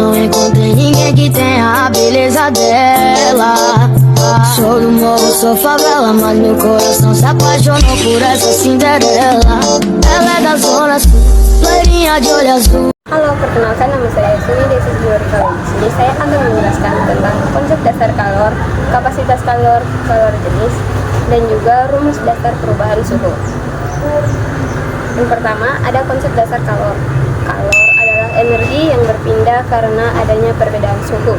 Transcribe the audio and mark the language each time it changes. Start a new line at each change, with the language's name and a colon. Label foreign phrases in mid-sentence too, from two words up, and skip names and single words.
Portuguese: encontrei ninguém que tenha a beleza dela. Sou do morro, sou favela, mas meu coração se apaixonou por essa Cinderela. Ela é da zona sul, loirinha de olho azul.
Indonesian: Halo, perkenalkan nama saya Suni Desi Juwari. Kali di sini saya akan menjelaskan tentang konsep dasar kalor, kapasitas kalor, kalor jenis, dan juga rumus dasar perubahan suhu. Yang pertama, ada konsep dasar kalor. Kalor adalah energi yang berpindah karena adanya perbedaan suhu.